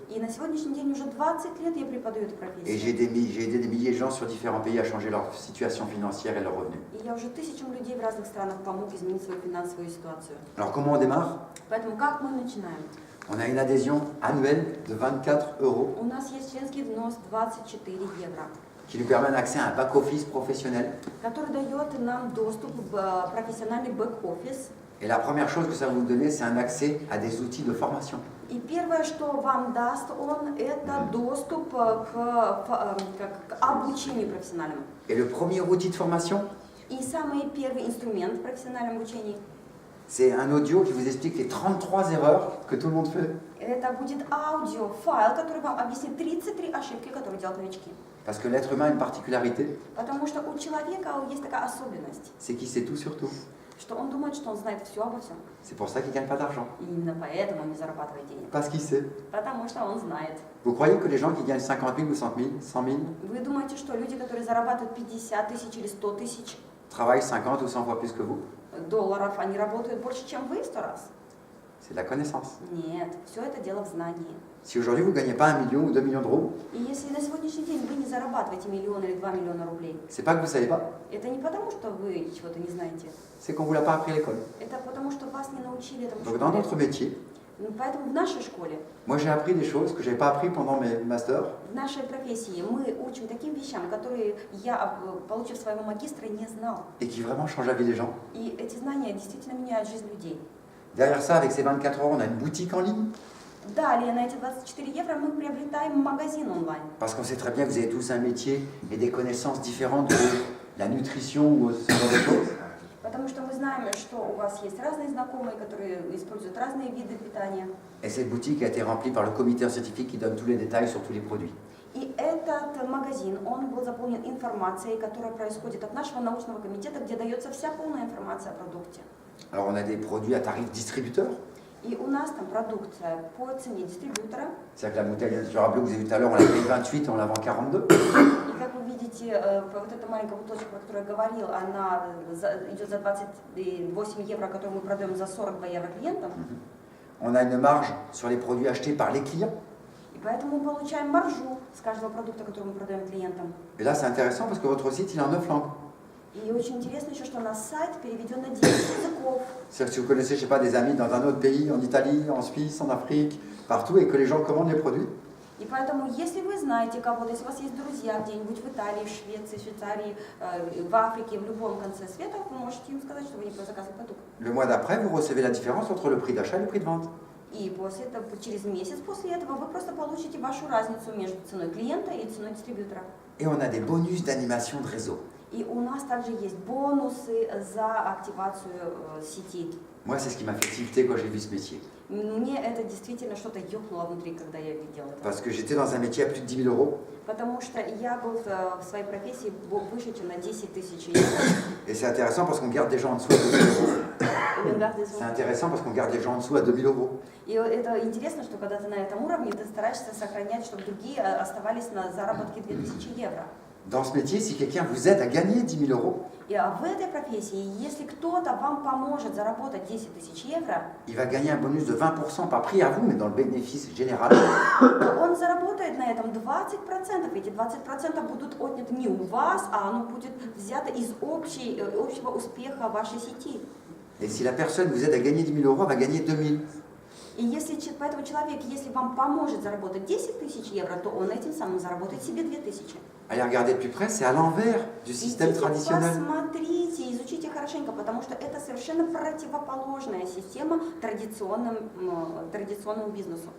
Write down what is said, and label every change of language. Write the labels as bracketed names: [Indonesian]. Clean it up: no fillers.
[Russian] И на сегодняшний день уже 20 лет я преподаю эту [French] et [Russian] профессию. [French] j'ai aidé des milliers de gens sur différents pays à changer leur situation financière et leurs revenus. [Russian] И я уже тысячам людей в разных странах помог изменить свою финансовую ситуацию. [French] Alors comment on démarre? [Russian] Поэтому как мы начинаем? [French] On a une adhésion annuelle de 24 €. [Russian] У нас есть членский взнос 24 евро, [French] Qui nous permet un accès à un back-office professionnel. [Russian] который дает нам доступ в профессиональный бэк-офис. [French] Et la première chose que ça va vous donner, c'est un accès à des outils de formation. [Russian] И первое, что вам даст он, это доступ к обучению профессиональному. [French] Et le premier outil de formation, [Russian] И самый первый инструмент в профессиональном обучении [French] c'est un audio qui vous explique les 33 erreurs que tout le monde fait. [Russian] это будет аудиофайл, который вам объяснит 33 ошибки, которые делают новички. [French] Parce que l'être humain a une particularité, [Russian] Потому что у человека есть такая особенность, [French] c'est qu'il sait tout sur tout. [Russian] что он думает, что он знает все обо всем. [French] C'est pour ça qu'il ne gagne pas d'argent. [Russian] И именно поэтому он не зарабатывает денег. [French] Parce qu'il sait. [Russian] Потому что он знает. [French] Vous croyez que les gens qui gagnent 50 000 ou 100 000, 100 000 [Russian] Вы думаете, что люди, которые зарабатывают 50 тысяч или 100 тысяч [French] travaillent 50 ou 100 fois plus que vous? [Russian] долларов, они работают больше, чем вы в 100 раз? [French] C'est de la connaissance. [Russian] Нет, все это дело в знании. [French] Si aujourd'hui vous ne gagnez pas 1 million ou 2 millions d'euros, [Russian] И если на сегодняшний день вы не зарабатываете миллион или 2 миллиона рублей, [French] c'est pas que vous ne savez pas, [Russian] это не потому, что вы чего-то не знаете, [French] c'est qu'on ne vous l'a pas appris à l'école. [Russian] это потому, что вас не научили этому в [French] Donc dans [Russian] школе. [French] notre métier, [Russian] Ну, поэтому в нашей школе, [French] moi j'ai appris des choses que je n'avais pas appris pendant mes masters. [Russian] в нашей профессии мы учим таким вещам, которые я, получив своего магистра, не знал. [French] Et qui vraiment changent la vie des gens. [Russian] И эти знания действительно меняют жизнь людей. [French] Derrière ça, avec ces 24 €, on a une boutique en ligne. [Russian] Далее на эти 24 евро мы приобретаем магазин онлайн. [French] Parce qu'on sait très bien que vous avez tous un métier et des connaissances différentes de la nutrition ou ce genre de choses. [Russian] Потому что мы знаем, что у вас есть разные знакомые, которые используют разные виды питания. [French] Et cette boutique a été remplie par le comité scientifique qui donne tous les détails sur tous les produits. [Russian] И этот магазин, он был заполнен информацией, которая происходит от нашего научного комитета, где дается вся полная информация о продукте. [French] Alors on a des produits à tarif distributeur. [Russian] И у нас там продукция по цене дистрибьютора. [French] C'est-à-dire que la bouteille Natura Bleu que vous avez vu tout à l'heure, on l'a payé 28 et on la vend 42. [Russian] И как вы видите, вот эта маленькая бутылочка, про которую я говорил, она идет за 28 евро, которую мы продаем за 42 евро клиентам. [French] On a une marge sur les produits achetés par les clients. [Russian] И поэтому мы получаем маржу с каждого продукта, который мы продаем клиентам. [French] Et là c'est intéressant parce que votre site il est en 9 langues. [Russian] И очень интересно еще, что наш сайт переведен на 10 языков. [French] C'est-à-dire que si vous connaissez, je sais pas, des amis dans un autre pays, en Italie, en Suisse, en Afrique, partout, et que les gens commandent les produits, [Russian] И поэтому, если вы знаете кого-то, если у вас есть друзья где-нибудь в Италии, в Швеции, в Швейцарии, в Африке, в любом конце света, вы можете им сказать, что вы не заказываете продукт. [French] le mois d'après, vous recevez la différence entre le prix d'achat et le prix de vente. [Russian] И после этого, через месяц после этого, вы просто получите вашу разницу между ценой клиента и ценой дистрибьютора. [French] Et on a des bonus d'animation de réseau. [Russian] И у нас также есть бонусы за активацию сети. [French] Moi, c'est ce qui m'a fait tilter quand j'ai vu ce métier. [Russian] Мне это действительно что-то ёкнуло внутри, когда я видела это. [French] Parce que j'étais dans un métier à plus de 10 000 euros. [Russian] Потому что я был в своей профессии выше, чем на 10 тысяч евро. [French] Et c'est intéressant parce qu'on garde des gens en dessous à 2 000 euros. C'est intéressant parce qu'on garde les gens en dessous à 2 000 euros. [Russian] И это интересно, что когда ты на этом уровне, ты стараешься сохранять, чтобы другие оставались на заработке 2000 евро. [French] Dans ce métier, si quelqu'un vous aide à gagner 10 000 euros, [Russian] И в этой профессии, если кто-то вам поможет заработать 10 тысяч евро, [French] il va gagner un bonus de 20%, pas pris à vous, mais dans le bénéfice général. [Russian] то он заработает на этом 20%. Эти 20% будут отняты не у вас, а оно будет взято из общего успеха вашей сети. [French] Et si la personne vous aide à gagner 10 000 euros, elle va gagner 2 000. [Russian] И если поэтому человек, если вам поможет заработать 10 тысяч евро, то он этим самым заработает себе 2000. [French] Allez regarder de plus près, c'est à l'envers du système traditionnel. [Russian] Посмотрите, изучите хорошенько, потому что это совершенно противоположная система традиционному бизнесу.